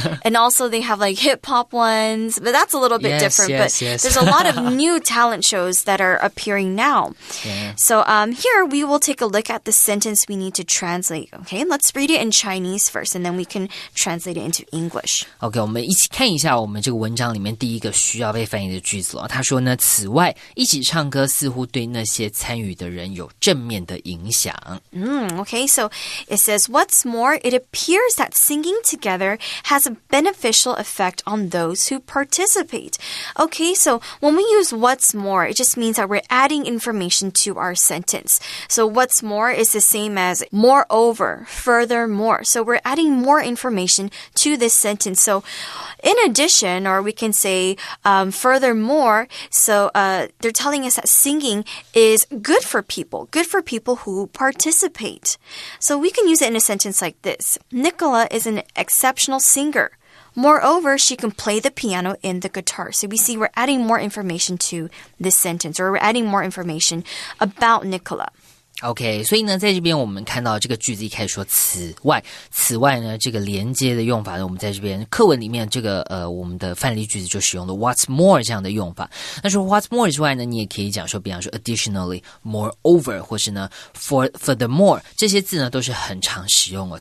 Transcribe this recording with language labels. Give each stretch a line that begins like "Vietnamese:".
English: And also they have like hip-hop ones, but that's a little bit different. But there's a lot of new talent shows that are appearing now. Yeah. So here we will take a look at the sentence we need to translate. Okay, let's read it in Chinese first, and then we can translate it into English.
Chinese: OK, 我们一起看一下我们这个文章里面第一个需要被翻译的句子了。他说呢，此外，一起唱歌似乎对那些参与的人有正面的影响。
English: Okay, so it says, what's more, it appears that singing together has a beneficial effect on those who participate. Okay, so when we use what's more, it just means that we're adding information to our sentence. So what's more is the same as moreover, furthermore. So we're adding more information to this sentence. So in addition, or we can say furthermore, so they're telling us that singing is good for people who participate. So we can use it in a sentence like this. Nicola is an exceptional singer. Moreover, she can play the piano and the guitar. So we see we're adding more information to this sentence, or we're adding more information about Nicola.
Chinese: OK， 所以呢，在这边我们看到这个句子一开始说此外呢，这个连接的用法呢，我们在这边课文里面这个我们的范例句子就使用了 what's more 这样的用法。那说 what's more 之外呢，你也可以讲说，比方说 additionally, moreover， 或是呢 furthermore， 这些字呢都是很常使用哦。